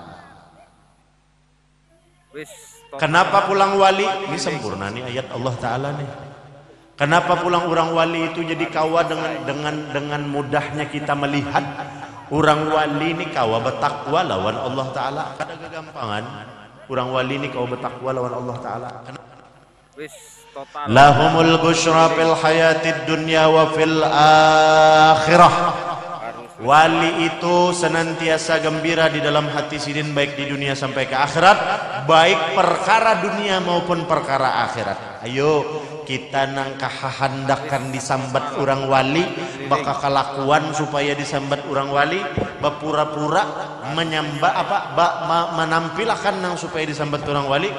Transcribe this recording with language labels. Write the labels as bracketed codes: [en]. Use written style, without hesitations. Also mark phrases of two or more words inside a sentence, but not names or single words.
[bjn] Kenapa pulang wali? Ini sempurna nih ayat Allah Ta'ala nih. Kenapa pulang orang wali itu jadi kawa dengan mudahnya kita melihat orang wali ini kawa bertakwa lawan Allah Ta'ala. Kada kegampangan orang wali ini kawa bertakwa lawan Allah Ta'ala. [ar] Lahumul busyra fil hayatid dunya wa fil akhirah. [bjn] Wali itu senantiasa gembira di dalam hati sidin baik di dunia sampai ke akhirat, baik perkara dunia maupun perkara akhirat. Ayo kita nang kahandakan disambat orang wali, bakal kelakuan supaya disambat orang wali, berpura-pura menyambat menampilkan nang supaya disambat orang wali.